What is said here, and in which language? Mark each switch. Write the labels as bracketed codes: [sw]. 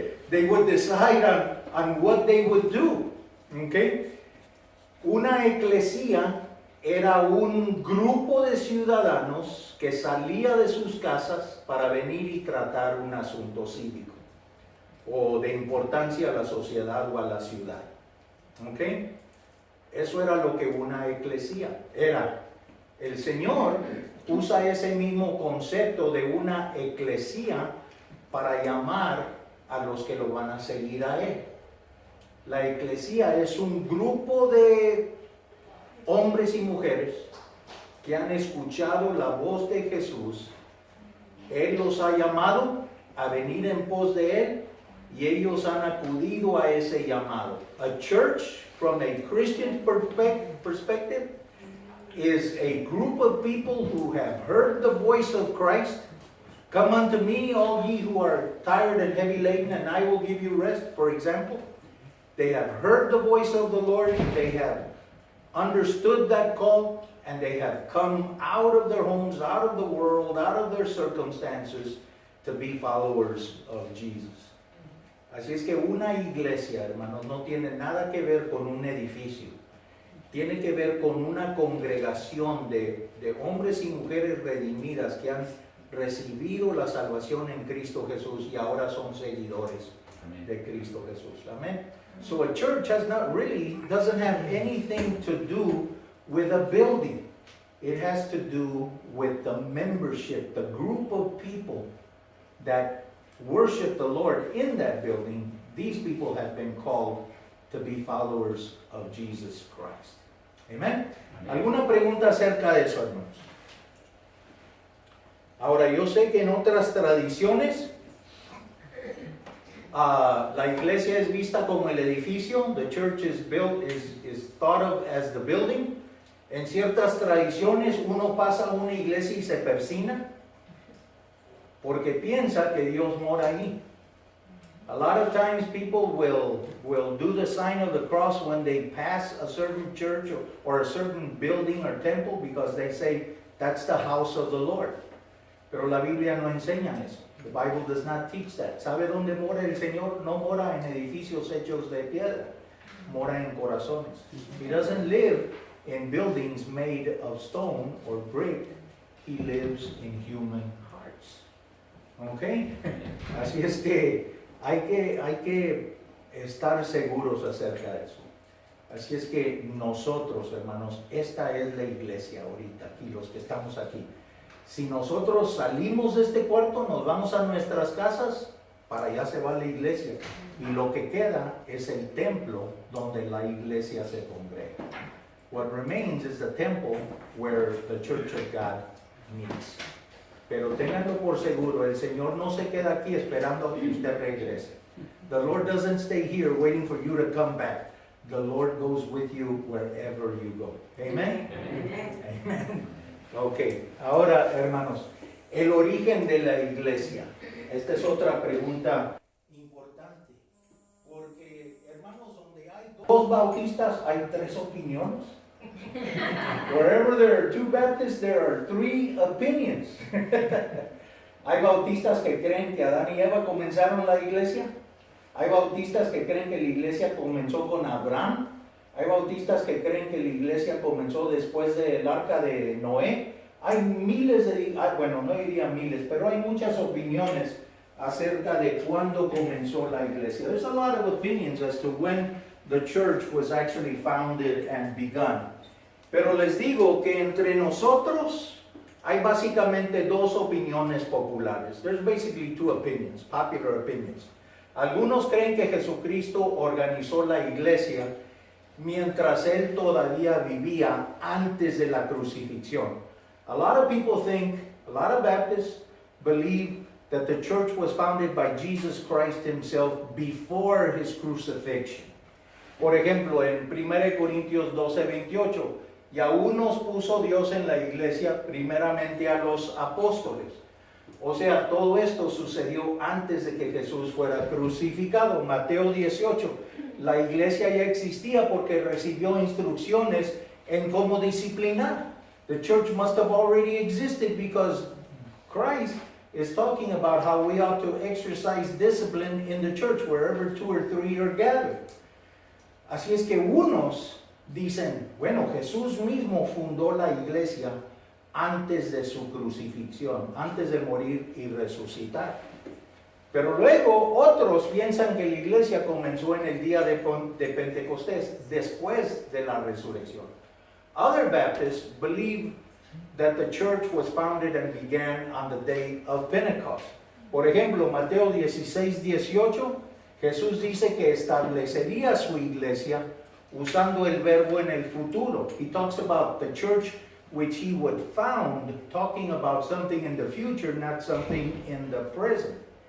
[en] They would decide on what they would do. Okay? [es] Una eclesía era un grupo de ciudadanos que salía de sus casas para venir y tratar un asunto cívico o de importancia a la sociedad o a la ciudad. ¿Okay? Eso era lo que una eclesía era. El Señor usa ese mismo concepto de una eclesía para llamar a los que lo van a seguir a Él. La eclesía es un grupo de hombres y mujeres que han escuchado la voz de Jesús. Él los ha llamado a venir en pos de Él y ellos han acudido a ese llamado. [en] A church, from a Christian perspective, is a group of people who have heard the voice of Christ. Come unto me, all ye who are tired and heavy laden, and I will give you rest, for example. They have heard the voice of the Lord. They have understood that call, and they have come out of their homes, out of the world, out of their circumstances to be followers of Jesus. [es] Así es que una iglesia, hermanos, no tiene nada que ver con un edificio. Tiene que ver con una congregación de hombres y mujeres redimidas que han recibido la salvación en Cristo Jesús y ahora son seguidores de Cristo Jesús. Amén. [en] So a church doesn't have anything to do with a building. It has to do with the membership, the group of people that worship the Lord in that building. These people have been called to be followers of Jesus Christ. Amen. [es] ¿Alguna pregunta acerca de eso, hermanos? Ahora, yo sé que en otras tradiciones la iglesia es vista como el edificio. [en] The church is thought of as the building. [es] En ciertas tradiciones uno pasa a una iglesia y se persina porque piensa que Dios mora ahí. [en] A lot of times people will do the sign of the cross when they pass a certain church or a certain building or temple because they say that's the house of the Lord. [es] Pero la Biblia no enseña eso. [en] The Bible does not teach that. [es] ¿Sabe dónde mora el Señor? No mora en edificios hechos de piedra. Mora en corazones. [en] He doesn't live in buildings made of stone or brick. He lives in human hearts. [es] ¿Ok? Así es que hay que estar seguros acerca de eso. Así es que nosotros, hermanos, esta es la iglesia ahorita, aquí, los que estamos aquí. Si nosotros salimos de este cuarto, nos vamos a nuestras casas, para allá se va la iglesia. Y lo que queda es el templo donde la iglesia se congrega. [en] What remains is the temple where the church of God meets. [es] Pero ténganlo por seguro, el Señor no se queda aquí esperando a que usted regrese. [en] The Lord doesn't stay here waiting for you to come back. The Lord goes with you wherever you go. Amen? Amen. Amen. [es] Ok, ahora hermanos, el origen de la iglesia. Esta es otra pregunta importante. Porque hermanos, donde hay dos bautistas hay tres opiniones. [en] Wherever there are two Baptists, there are three opinions. [es] Hay bautistas que creen que Adán y Eva comenzaron la iglesia. Hay bautistas que creen que la iglesia comenzó con Abraham. Hay bautistas que creen que la iglesia comenzó después del arca de Noé. Hay miles bueno, no diría miles, pero hay muchas opiniones acerca de cuándo comenzó la iglesia. [en] There's a lot of opinions as to when the church was actually founded and begun. [es] Pero les digo que entre nosotros hay básicamente dos opiniones populares. [en] There's basically two opinions, popular opinions. [es] Algunos creen que Jesucristo organizó la iglesia mientras él todavía vivía antes de la crucifixión. [en] A lot of people think, a lot of Baptists believe that the church was founded by Jesus Christ himself before his crucifixion. [es] Por ejemplo, en 1 Corintios 12:28, y aún nos puso Dios en la iglesia primeramente a los apóstoles. O sea, todo esto sucedió antes de que Jesús fuera crucificado. Mateo 18, la iglesia ya existía porque recibió instrucciones en cómo disciplinar. [en] The church must have already existed because Christ is talking about how we ought to exercise discipline in the church wherever two or three are gathered. [es] Así es que unos dicen, bueno, Jesús mismo fundó la iglesia antes de su crucifixión, antes de morir y resucitar. Pero luego otros piensan que la iglesia comenzó en el día de Pentecostés, después de la resurrección. [en] Other Baptists believe that the church was founded and began on the day of Pentecost. [es] Por ejemplo, Mateo 16:18, Jesús dice que establecería su iglesia usando el verbo en el futuro. [en] He talks about the church which he would found, talking about something in the future, not something in the present.